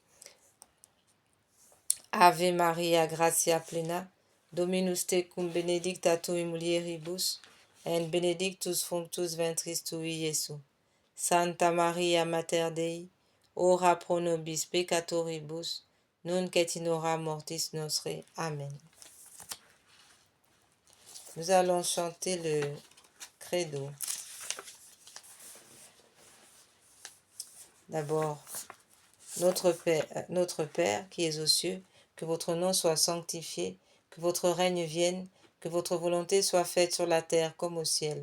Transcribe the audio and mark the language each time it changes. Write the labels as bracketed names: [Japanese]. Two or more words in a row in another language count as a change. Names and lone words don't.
[Latin] Ave Maria, gratia plena, Dominus tecum benedicta tui mulieribus, et benedictus fructus ventris tui, Iesus. Santa Maria Mater Dei, ora pro nobis peccatoribus, nunc et in hora mortis nostre. Amen. [French] Nous allons chanter le credo. D'abord, notre Père qui es aux cieux, que votre nom soit sanctifié, que votre règne vienne, que votre volonté soit faite sur la terre comme au ciel.